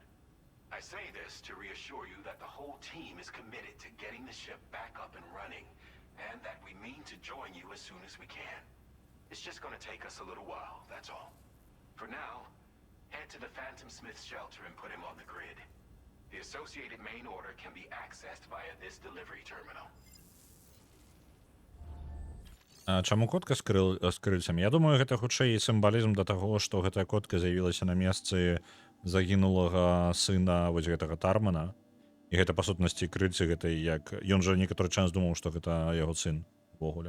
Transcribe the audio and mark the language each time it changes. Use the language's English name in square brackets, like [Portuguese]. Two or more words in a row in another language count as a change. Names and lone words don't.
[English] I say this to reassure you that the whole team is committed to getting the ship back up and running, and that we mean to join you as soon as we can. It's just gonna take us a little while, that's all. For now, head to the Phantom Smith shelter and put him on the grid. The associated main order can be accessed via this delivery terminal. [Belarusian] А чаму котка з крыльцамі? Я думаю, гэта хутчэй сімвалізм да таго, што гэтая котка з'явілася на месцы загінулага сына вось гэтага Тармана. І гэта, па сутнасці, крыльцы гэтай, як... Ён жа некаторы час думаў, што гэта яго сын увогуле.